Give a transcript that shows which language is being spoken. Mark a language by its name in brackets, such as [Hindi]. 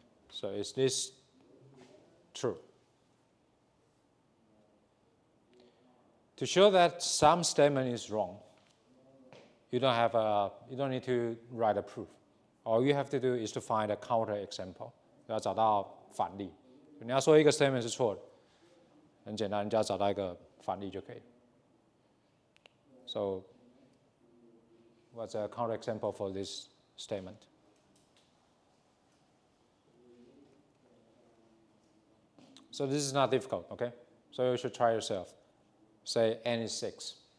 [English] So is this true? To show that some statement is wrong, you don't need to write a proof. All you have to do is to find a counter example. [Chinese] 要找到反例。你要说一个 statement 是错的，很简单，你只要找到一个反例就可以。 [English] So, what's a counter example for this statement? So this is not difficult, okay? So you should try yourself. Say n is 6.